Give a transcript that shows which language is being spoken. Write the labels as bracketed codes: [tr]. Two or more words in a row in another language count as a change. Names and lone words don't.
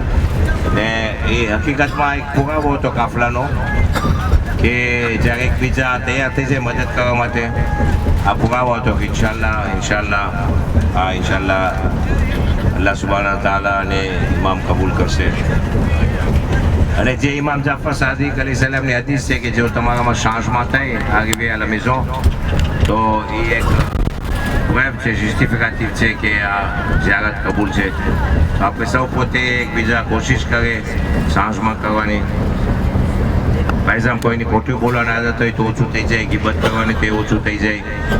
[gu] ને એ હકીકતમાં એક પુરાવો હતો કાફલાનો કે જ્યારે એકબીજા તૈયાર થઈ જાય મદદ કરવા માટે, આ પુરાવો હતો કે [ar] إن شاء الله الله سبحانه وتعالى [gu] અને ઇમામ કબૂલ કરશે. અને જે ઇમામ જાફર સાદિક અલી સલામની હદીસ છે કે જો તમારામાં changement થાય [fr] arrivé à la maison, [gu] તો એ એક વેબ છે, જસ્ટિફિકેટિવ છે કે આ ઝિયારત કબૂલ છે. તો આપણે સૌ પોતે એકબીજા કોશિશ કરે changement કરવાની. ભાઈસાબ કોઈની ખોટું બોલવાની આદત હોય તો ઓછું થઈ જાય, ગીબત કરવાની તો ઓછું થઈ જાય.